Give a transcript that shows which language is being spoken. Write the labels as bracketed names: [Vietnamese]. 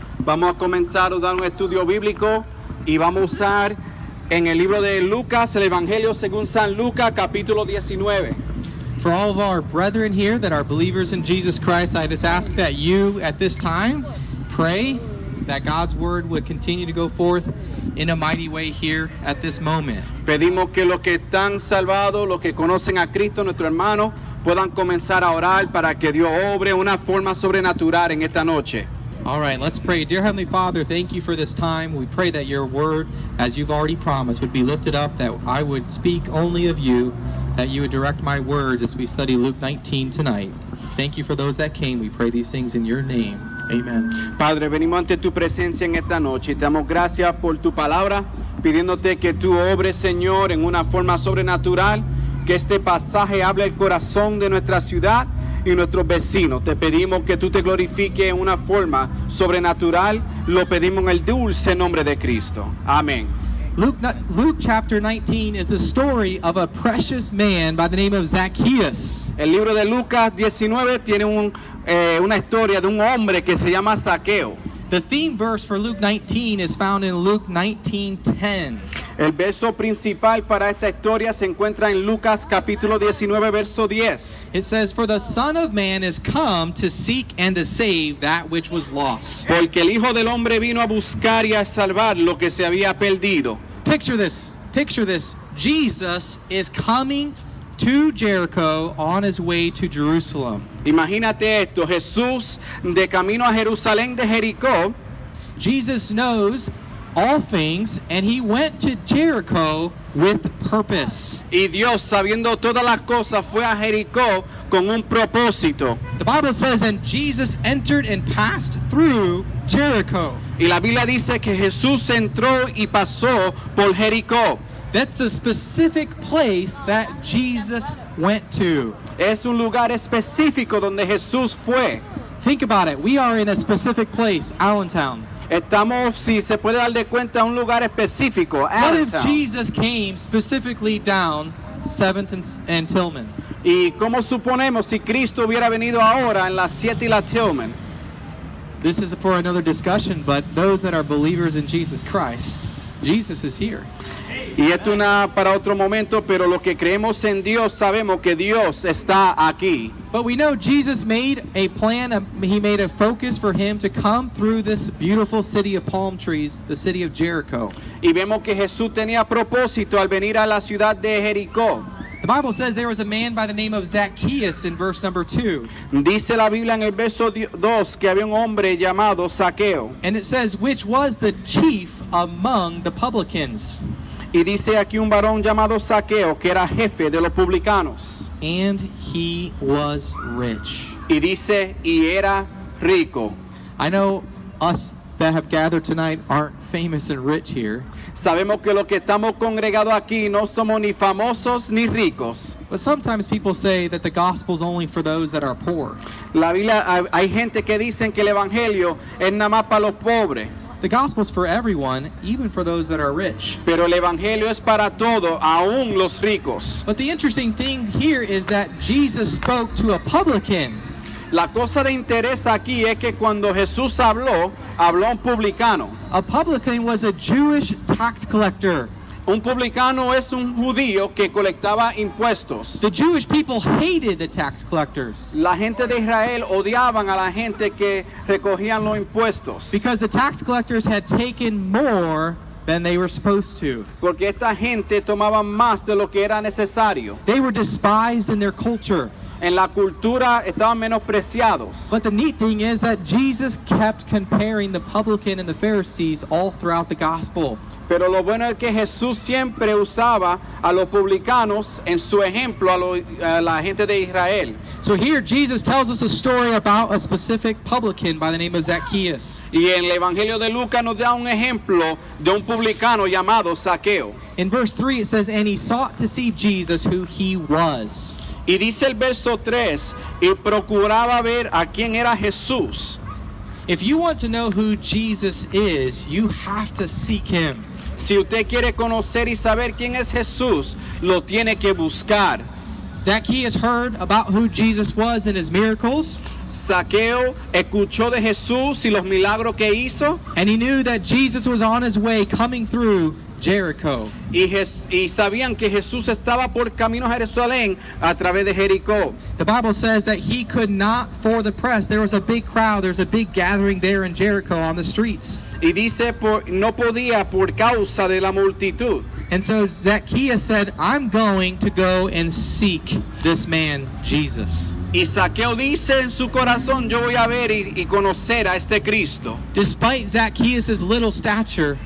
[Spanish] Vamos a comenzar a dar un estudio bíblico y vamos a usar en el libro de Lucas, el Evangelio según San Lucas, capítulo 19. [English] For all of our brethren here that are believers in Jesus Christ, I just ask that you, at this time, pray that God's word would continue to go forth in a mighty way here at this moment. [Spanish] Pedimos que los que están salvados, los que conocen a Cristo, nuestro hermano, puedan comenzar a orar para que Dios obre una forma sobrenatural en esta noche. [English] All right, let's pray. Dear Heavenly Father, thank you for this time. We pray that your word, as you've already promised, would be lifted up, that I would speak only of you, that you would direct my words as we study Luke 19 tonight. Thank you for those that came. We pray these things in your name. Amen. [Spanish] Padre, venimos ante tu presencia en esta noche y te damos gracias por tu palabra, pidiéndote que tú obres, Señor, en una forma sobrenatural, que este pasaje hable el corazón de nuestra ciudad y nuestros vecinos. Te pedimos que tú te glorifiques en una forma sobrenatural. Lo pedimos en el dulce nombre de Cristo. Amén. [English] Luke chapter 19 is the story of a precious man by the name of Zacchaeus. [Spanish] El libro de Lucas 19 tiene una historia de un hombre que se llama Zaqueo. [English] The theme verse for Luke 19 is found in Luke 19:10. [Spanish] El verso principal para esta historia se encuentra en Lucas capítulo 19, verso 10. [English] It says, "For the Son of Man is come to seek and to save that which was lost." [Spanish] Porque el Hijo del Hombre vino a buscar y a salvar lo que se había perdido. [English] Picture this. Jesus is coming to Jericho on his way to Jerusalem. [Spanish] Imagínate esto, Jesús de camino a Jerusalén de Jericó. [English] Jesus knows all things, and he went to Jericho with purpose. [Spanish] Y Dios, sabiendo todas las cosas, fue a Jericó con un propósito. [English] The Bible says, and Jesus entered and passed through Jericho. [Spanish] Y la Biblia dice que Jesús entró y pasó por Jericó. [English] That's a specific place that Jesus went to. [Spanish] Es un lugar específico donde Jesús fue. [English] Think about it. We are in a specific place, Allentown. [Spanish] Estamos, si se puede dar de cuenta, un lugar específico. [English] What if Allentown. Jesus came specifically down 7th and Tillman? [Spanish] Y cómo suponemos si Cristo hubiera venido ahora en las 7 y la Tillman. [English] This is for another discussion, but those that are believers in Jesus Christ, Jesus is here. [Spanish] Y esto para otro momento, pero los que creemos en Dios sabemos que Dios está aquí. [English] But we know Jesus made a plan, he made a focus for him to come through this beautiful city of palm trees, the city of Jericho. [Spanish] Y vemos que Jesús tenía propósito al venir a la ciudad de Jericó. [English] The Bible says there was a man by the name of Zacchaeus in verse number 2. [Spanish] Dice la Biblia en el verso 2 que había un hombre llamado Zaqueo. [English] And it says, which was the chief among the publicans. [Spanish] Y dice aquí un varón llamado Zaqueo que era jefe de los publicanos. [English] And he was rich. [Spanish] Y dice, y era rico. [English] I know us that have gathered tonight aren't famous and rich here. [Spanish] Sabemos que los que estamos congregados aquí no somos ni famosos ni ricos. [English] But sometimes people say that the gospel is only for those that are poor. [Spanish] La Biblia, hay gente que dicen que el evangelio es nada más para los pobres. [English] The gospel is for everyone, even for those that are rich. [Spanish] Pero el evangelio es para todos, aún los ricos. [English] But the interesting thing here is that Jesus spoke to a publican. [Spanish] La cosa de interés aquí es que cuando Jesús habló a un publicano. [English] A publican was a Jewish tax collector. [Spanish] Un publicano es un judío que colectaba impuestos. [English] The Jewish people hated the tax collectors [Spanish] La gente de Israel odiaban a la gente que recogían los impuestos. [English] because the tax collectors had taken more than they were supposed to. [Spanish] Porque esta gente tomaba más de lo que era necesario. [English] They were despised in their culture. [Spanish] En la cultura estaban menospreciados. [English] But the neat thing is that Jesus kept comparing the publican and the Pharisees all throughout the gospel. [Spanish] Pero lo bueno es que Jesús siempre usaba a los publicanos en su ejemplo a la gente de Israel. [English] So here Jesus tells us a story about a specific publican by the name of Zacchaeus. [Spanish] Y en el Evangelio de Lucas nos da un ejemplo de un publicano llamado Zaqueo. [English] In verse 3 it says, and he sought to see Jesus who he was. [Spanish] Y dice el verso 3, y procuraba ver a quién era Jesús. [English] If you want to know who Jesus is, you have to seek him. [Spanish] Si usted quiere conocer y saber quién es Jesús, lo tiene que buscar. [English] Zacchaeus heard about who Jesus was and his miracles. [Spanish] Zaqueo escuchó de Jesús y los milagros que hizo [English] and he knew that Jesus was on his way coming through Jericho. [Spanish] y sabían que Jesús estaba por camino a Jerusalén a través de Jericó. [English] The Bible says that he could not for the press. There was a big crowd, there's a big gathering there in Jericho on the streets. [Spanish] Y dice, no podía por causa de la multitud. [English] And so Zacchaeus said, I'm going to go and seek this man, Jesus. [Spanish] Y Zaqueo dice en su corazón, yo voy a ver y conocer a este Cristo. [English] Despite Zacchaeus' little stature,